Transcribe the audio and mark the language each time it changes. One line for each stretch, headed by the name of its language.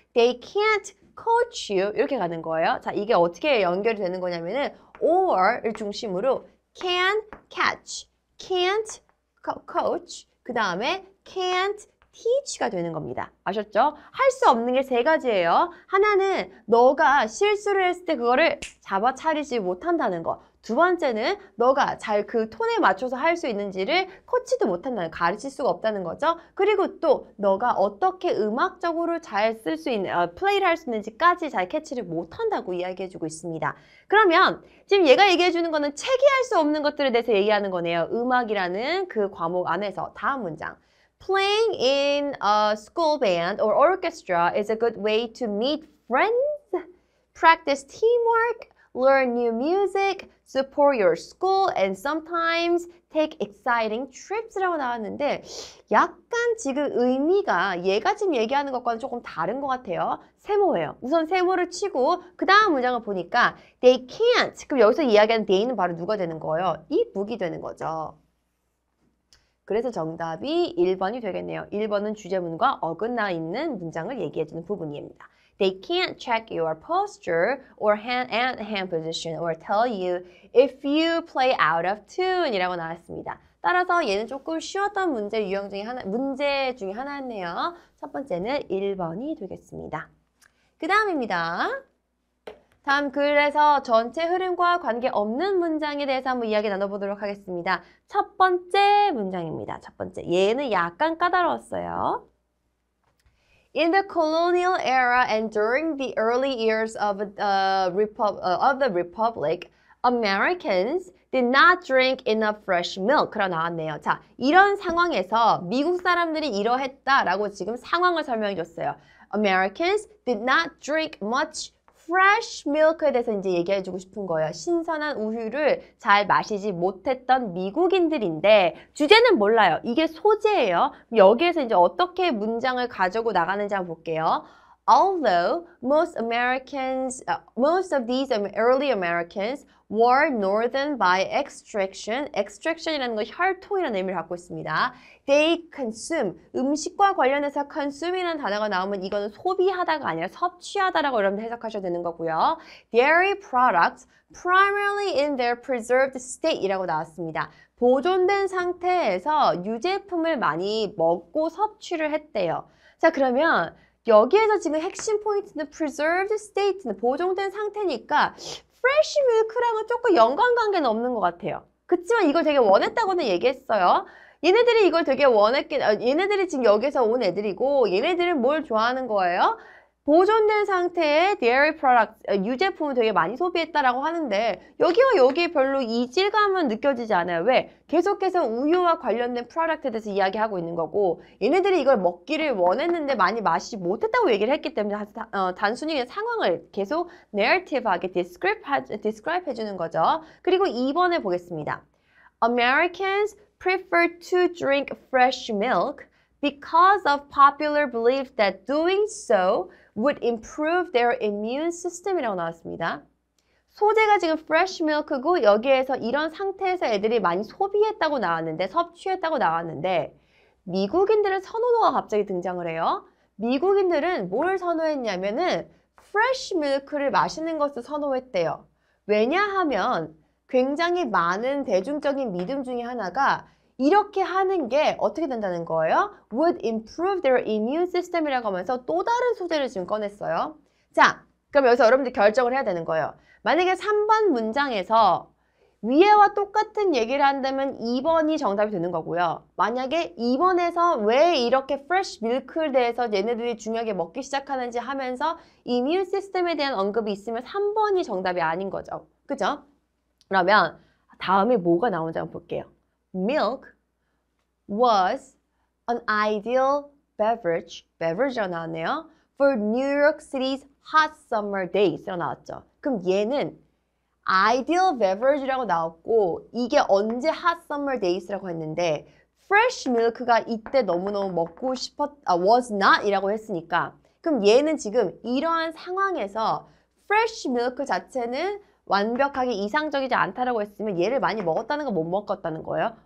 English: They can't coach you
Korean: 이렇게 가는 거예요. 자, 이게 어떻게 연결이 되는 거냐면은 or를 중심으로 can catch, can't coach, 그 다음에 can't teach가 되는 겁니다. 아셨죠? 할 수 없는 게 세 가지예요. 하나는 너가 실수를 했을 때 그거를 잡아차리지 못한다는 거. 두 번째는 너가 잘 그 톤에 맞춰서 할 수 있는지를 코치도 못한다는, 가르칠 수가 없다는 거죠. 그리고 또 너가 어떻게 음악적으로 잘 쓸 수 있는, 플레이를 할 수 있는지까지 잘 캐치를 못한다고 이야기해주고 있습니다. 그러면 지금 얘가 얘기해주는 거는 책이 할 수 없는 것들에 대해서 얘기하는 거네요. 음악이라는 그 과목 안에서. 다음 문장.
English: Playing in a school band or orchestra is a good way to meet friends, practice teamwork, learn new music, support your school, and sometimes take exciting trips
Korean: 라고 나왔는데 약간 지금 의미가 얘가 지금 얘기하는 것과는 조금 다른 것 같아요. 세모예요. 우선 세모를 치고 그 다음 문장을 보니까
English: they can't.
Korean: 그럼 여기서 이야기하는 they는 바로 누가 되는 거예요? 이 북이 되는 거죠. 그래서 정답이 1번이 되겠네요. 1번은 주제문과 어긋나 있는 문장을 얘기해주는 부분입니다.
English: They can't check your posture or hand position or tell you if you play out of tune
Korean: 이라고 나왔습니다. 따라서 얘는 조금 쉬웠던 문제 중에 하나였네요. 첫 번째는 1번이 되겠습니다. 그 다음입니다. 다음 글에서 전체 흐름과 관계없는 문장에 대해서 한번 이야기 나눠보도록 하겠습니다. 첫 번째 문장입니다. 첫 번째. 얘는 약간 까다로웠어요.
English: In the colonial era and during the early years of the Republic, Americans did not drink enough fresh milk
Korean: 라고 나왔네요. 자, 이런 상황에서 미국 사람들이 이러했다라고 지금 상황을 설명해 줬어요.
English: Americans did not drink much fresh milk
Korean: 에 대해서 이제 얘기해주고 싶은 거예요. 신선한 우유를 잘 마시지 못했던 미국인들인데 주제는 몰라요. 이게 소재예요. 여기에서 이제 어떻게 문장을 가지고 나가는지 한번 볼게요.
English: Although most most of these early Americans were northern by extraction.
Korean: extraction이라는 건 혈통이라는 의미를 갖고 있습니다.
English: They consume.
Korean: 음식과 관련해서 consume이라는 단어가 나오면 이거는 소비하다가 아니라 섭취하다라고 여러분들 해석하셔야 되는 거고요.
English: Dairy products primarily in their preserved state
Korean: 이라고 나왔습니다. 보존된 상태에서 유제품을 많이 먹고 섭취를 했대요. 자, 그러면 여기에서 지금 핵심 포인트는 preserved state는 보존된 상태니까 fresh milk랑은 조금 연관관계는 없는 것 같아요. 그치만 이걸 되게 원했다고는 얘기했어요. 얘네들이 이걸 되게 얘네들이 지금 여기서 온 애들이고 얘네들은 뭘 좋아하는 거예요? 보존된 상태의 dairy product, 유제품을 되게 많이 소비했다라고 하는데 여기와 여기 별로 이질감은 느껴지지 않아요. 왜? 계속해서 우유와 관련된 프로덕트에 대해서 이야기하고 있는 거고 얘네들이 이걸 먹기를 원했는데 많이 마시지 못했다고 얘기를 했기 때문에 단순히 그냥 상황을 계속 narrative하게 describe 해주는 거죠. 그리고 2번을 보겠습니다.
English: Americans prefer to drink fresh milk because of popular belief that doing so would improve their immune system
Korean: 이라고 나왔습니다. 소재가 지금 fresh milk고 여기에서 이런 상태에서 애들이 많이 소비했다고 나왔는데 섭취했다고 나왔는데 미국인들의 선호도가 갑자기 등장을 해요. 미국인들은 뭘 선호했냐면은 fresh milk를 마시는 것을 선호했대요. 왜냐하면 굉장히 많은 대중적인 믿음 중에 하나가 이렇게 하는 게 어떻게 된다는 거예요?
English: would improve their immune system
Korean: 이라고 하면서 또 다른 소재를 지금 꺼냈어요. 자, 그럼 여기서 여러분들 결정을 해야 되는 거예요. 만약에 3번 문장에서 위에와 똑같은 얘기를 한다면 2번이 정답이 되는 거고요. 만약에 2번에서 왜 이렇게 fresh milk에 대해서 얘네들이 중요하게 먹기 시작하는지 하면서 immune system에 대한 언급이 있으면 3번이 정답이 아닌 거죠. 그죠? 그러면 다음에 뭐가 나오는지 한번 볼게요.
English: Milk was an ideal beverage
Korean: 가 나왔네요.
English: For New York City's hot summer days
Korean: 라고 나왔죠. 그럼 얘는 ideal beverage라고 나왔고 이게 언제
English: hot summer days
Korean: 라고 했는데 fresh milk가 이때 너무너무 먹고 was not 이라고 했으니까 그럼 얘는 지금 이러한 상황에서 fresh milk 자체는 완벽하게 이상적이지 않다라고 했으면 얘를 많이 먹었다는 거 못 먹었다는 거예요?